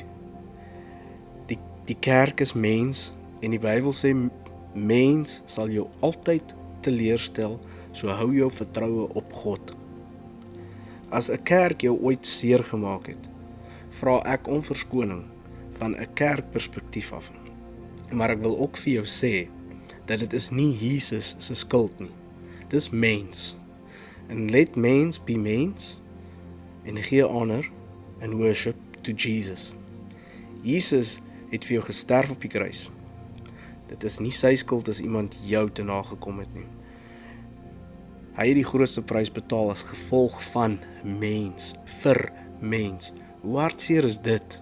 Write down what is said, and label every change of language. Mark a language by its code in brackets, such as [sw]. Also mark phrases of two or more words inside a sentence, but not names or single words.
[af] Die kerk is mens, en die Bybel sê, mens sal jou altyd teleurstel, so hou jou vertroue op God. As 'n kerk jou ooit seer gemaak het, vra ek om verskoning van 'n kerkperspektief af. Maar ek wil ook vir jou sê, dat dit is nie Jesus se skuld nie. Dis mens. [en] And let mens be mens, [af] en gee [en] honor and worship to Jesus. [af] Jesus het vir jou gesterf op die kruis. Dit is nie sy skuld as iemand jou te nagekom het nie. Hy het die grootste prys betaal as gevolg van mens, vir mens. Hoe hartseer is dit?